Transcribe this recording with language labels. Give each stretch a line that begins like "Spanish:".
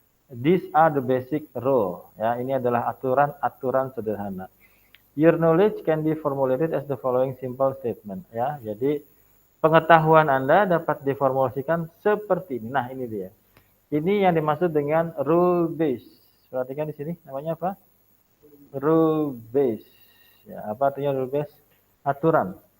English: These are the basic rule ya.
Indonesian: Ini adalah aturan-aturan sederhana.
English: Your knowledge can be formulated as the following simple statement ya.
Indonesian: Jadi pengetahuan Anda dapat diformulasikan seperti ini. Nah, ini dia. Ini yang dimaksud dengan rule base. Perhatikan di sini namanya apa? Rule base. Ya, apa artinya rule base? Aturan.